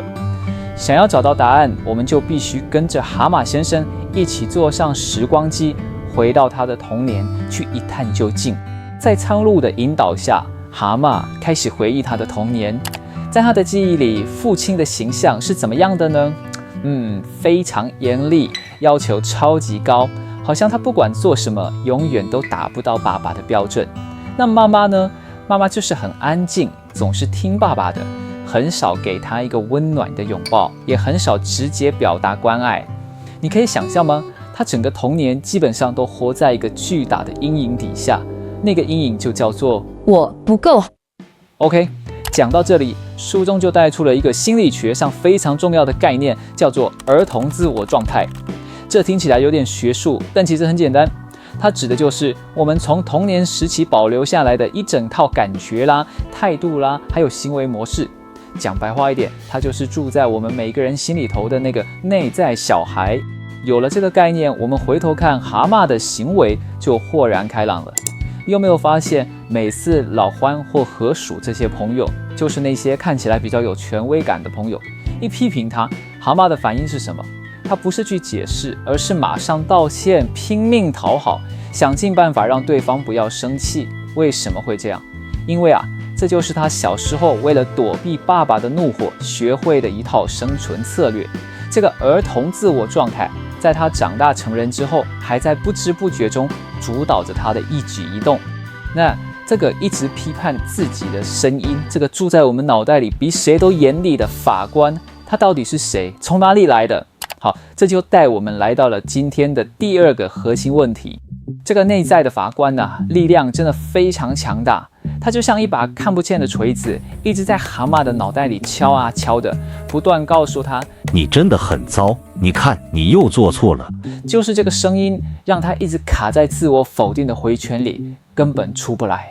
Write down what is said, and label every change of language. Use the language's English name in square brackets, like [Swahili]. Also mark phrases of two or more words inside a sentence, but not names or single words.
[Chinese] 想要找到答案，我們就必須跟着蛤蟆先生一起坐上時光機，回到他的童年，去一探究竟。在蒼鷺的引導下，蛤蟆開始回憶他的童年。在他的記憶裡，父親的形象是怎麼樣的呢？非常嚴厲，要求超級高，好像他不管做什麼，永遠都達不到爸爸的標準。那媽媽呢？媽媽就是很安靜，總是聽爸爸的，很少給他一個溫暖的擁抱，也很少直接表達關愛。你可以想象嗎？他整個童年基本上都活在一個巨大的陰影底下，那個陰影就叫做我不夠。 OK， 講到這裡，書中就帶出了一個心理學上非常重要的概念，叫做兒童自我狀態。這聽起來有點學術，但其實很簡單。它指的就是我們從童年時期保留下來的一整套感覺啦、態度啦，還有行為模式。講白話一點，它就是住在我們每個人心裡頭的那個內在小孩。有了這個概念，我們回頭看蛤蟆的行為就豁然開朗了。你有沒有發現，每次老獾或河鼠這些朋友，就是那些看起來比較有權威感的朋友，一批評他，蛤蟆的反應是什麼？他不是去解釋，而是馬上道歉，拼命討好，想盡辦法讓對方不要生氣。為什麼會這樣？因為這就是他小時候為了躲避爸爸的怒火學會的一套生存策略。這個兒童自我狀態，在他長大成人之後，還在不知不覺中主導着他的一舉一動。那這個一直批判自己的聲音，這個住在我們腦袋裡比誰都嚴厲的法官，他到底是誰？從哪裡來的？好，這就帶我們來到了今天的第二個核心問題。這個內在的法官力量真的非常強大，它就像一把看不見的錘子，一直在蛤蟆的腦袋裡敲啊敲的，不斷告訴他： 你真的很糟，你看你又做錯了。就是這個聲音讓他一直卡在自我否定的回圈裡，根本出不來。